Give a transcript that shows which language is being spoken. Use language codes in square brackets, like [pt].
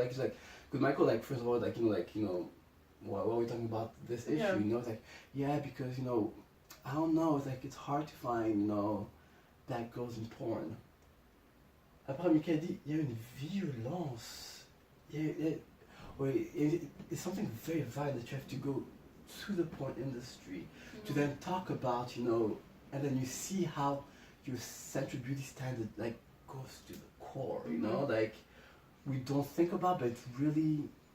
[en] He's like, because Michael, first of all, why are we talking about this issue? Yeah. It's like, yeah, because I don't know, it's hard to find black girls in porn. [fr] Après, Michael dit, il y a une violence. [en] It's something very violent that you have to go to the porn industry to then talk about, and then you see how your central beauty standard goes to the core, we don't think about, but it's really.